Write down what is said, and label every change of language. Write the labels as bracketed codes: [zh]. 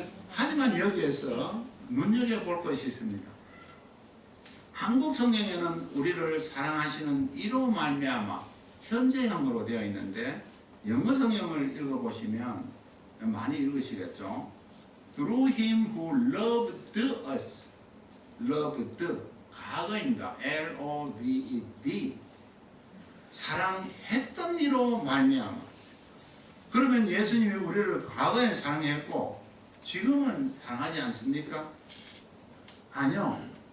[ko] 하지만 여기에서 눈여겨볼 것이 있습니다. 한국 성경에는 우리를 사랑하시는 이로 말미암아 현재형으로 되어 있는데 영어 성경을 읽어보시면 많이 읽으시겠죠. [en] Through him who loved us. [ko] loved, 과거입니다. [en] L-O-V-E-D. [ko] 사랑했던 이로 말미암아. 그러면 예수님이 우리를 과거에 사랑했고 지금은 사랑하지 않습니까? 아니요.